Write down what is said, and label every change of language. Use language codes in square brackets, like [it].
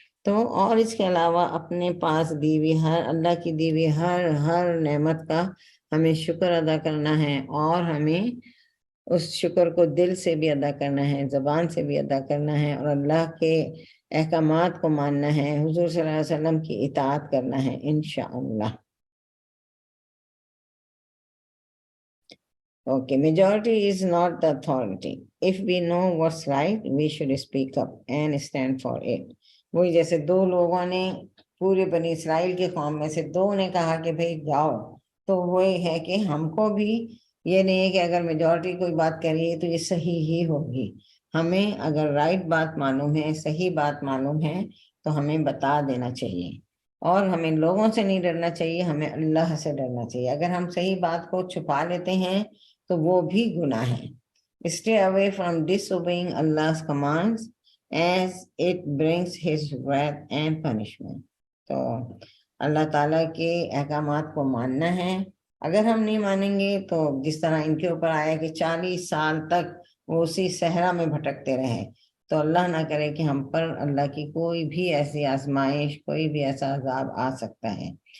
[ur] تو اور اس کے علاوہ اپنے پاس دی ہوئی اللہ کی دی ہوئی ہر نعمت کا ہمیں شکر ادا کرنا ہے، اور ہمیں اس شکر کو دل سے بھی ادا کرنا ہے، زبان سے بھی ادا کرنا ہے، اور اللہ کے احکامات کو ماننا ہے، حضور صلی اللہ علیہ وسلم کی اطاعت کرنا ہے انشاءاللہ. [en] Okay, majority is not the authority. If we know what's right, we should speak up and stand for it. [ur] وہی جیسے دو لوگوں نے پورے بنی اسرائیل کی قوم میں سے دو نے کہا کہ بھئی جاؤ، تو وہی ہے کہ ہم کو بھی یہ نہیں ہے کہ اگر میجورٹی کوئی بات کر رہی ہے تو یہ صحیح ہی ہوگی. ہمیں اگر رائٹ بات معلوم ہے، صحیح بات معلوم ہے تو ہمیں بتا دینا چاہیے، اور ہمیں لوگوں سے نہیں ڈرنا چاہیے، ہمیں اللہ سے ڈرنا چاہیے. اگر ہم صحیح بات کو چھپا لیتے ہیں تو وہ بھی گناہ ہے. [en] Stay away from disobeying Allah's commands as it brings his wrath and punishment. [ur] تو اللہ تعالیٰ کے احکامات کو ماننا ہے. اگر ہم نہیں مانیں گے تو جس طرح ان کے اوپر آیا کہ 40 سال تک وہ اسی صحرا میں بھٹکتے رہے، تو اللہ نہ کرے کہ ہم پر اللہ کی کوئی بھی ایسی آزمائش، کوئی بھی ایسا عذاب آ سکتا ہے.